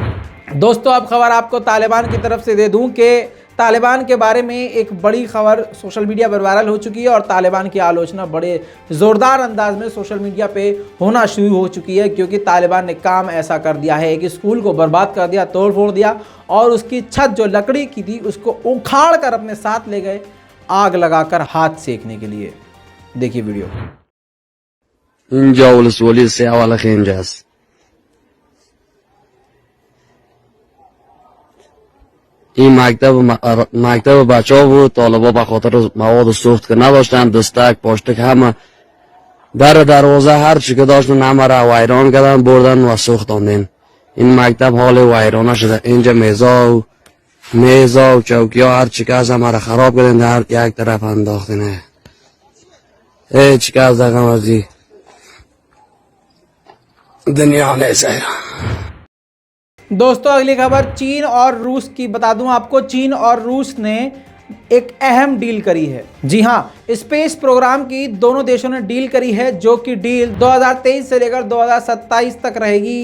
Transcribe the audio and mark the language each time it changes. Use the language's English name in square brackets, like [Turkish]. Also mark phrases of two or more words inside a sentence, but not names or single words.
[Hindi] दोस्तों अब खबर आपको तालिबान की तरफ से दे दूं कि तालिबान के बारे में एक बड़ी खबर [English] social media [Hindi] पर वायरल हो चुकी है और तालिबान की आलोचना बड़े ज़ोरदार अंदाज में [English] social media [Hindi] पे होना शुरू हो चुकी है, क्योंकि तालिबान ने काम ऐसा कर दिया है कि स्कूल को बर्बाद कर दिया, तोड़ फोड़ दिया और उसकी छत जो लकड़ी की थी उसको उखाड़ कर अपने साथ ले गए, आग लगाकर हाथ सेकने के लिए। देखिए वीडियो। [Persian] این مکتب بچه‌ها بود. طالبا به خاطر مواد سوخت که نداشتن، دستک پاشتک همه در دروازه هر چی که داشتن همه را ویران کردن، بردن و سوختاندن. این مکتب حال ویرانه شده. اینجا میزا و چوکی ها هر چی که از همه را خراب کردن، در یک طرف انداختن. هیچ کس دقیقا ازی دنیا نیست. [Hindi] दोस्तों अगली खबर चीन और रूस की बता दूं आपको। चीन और रूस ने एक अहम डील करी है। जी हां, [English] space program [Hindi] की दोनों देशों ने डील करी है, जो कि डील 2023 से लेकर 2027 तक रहेगी।